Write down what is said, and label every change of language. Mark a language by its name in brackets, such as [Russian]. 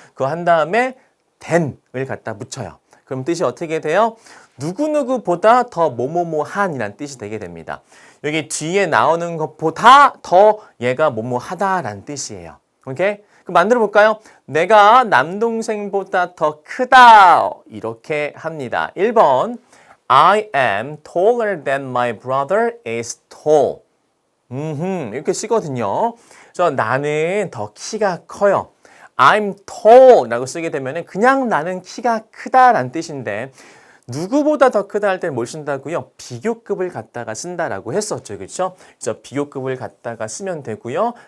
[Korean] 그거 한 다음에 than을 갖다 붙여요. 그럼 뜻이 어떻게 돼요? 누구누구보다 더 뭐뭐뭐한이란 뜻이 되게 됩니다. 여기 뒤에 나오는 것보다 더 얘가 뭐뭐하다라는 뜻이에요. 오케이? 그럼 만들어 볼까요? 내가 남동생보다 더 크다. 이렇게 합니다. [English] 1번 I am taller than my brother is tall. [Korean] 이렇게 쓰거든요. 그래서 나는 더 키가 커요. [English] I'm tall [Korean] 라고 쓰게 되면 그냥 나는 키가 크다라는 뜻인데 누구보다 더 크다 할 때 뭘 쓴다고요? 비교급을 갖다가 쓴다라고 했었죠. 그렇죠? 그래서 비교급을 갖다가 쓰면 되고요.